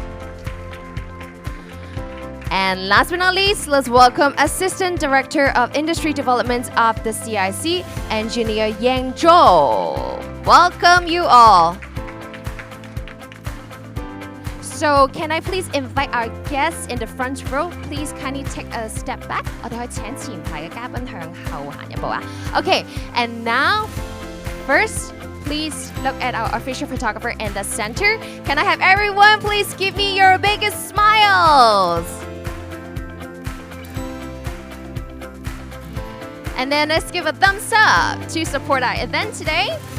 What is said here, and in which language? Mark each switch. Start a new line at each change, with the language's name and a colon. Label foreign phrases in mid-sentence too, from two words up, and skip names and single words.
English: And last but not least, let's welcome Assistant Director of Industry Development of the CIC, Engineer Yang Zhou. Welcome you all. So can I please invite our guests in the front row? Please kindly take a step back.
Cantonese: 我哋可以請前排嘅嘉賓向後行一步啊。
English: Okay, and now, first, please look at our official photographer in the center. Can I have everyone please give me your biggest smiles? And then let's give a thumbs up to support our event today.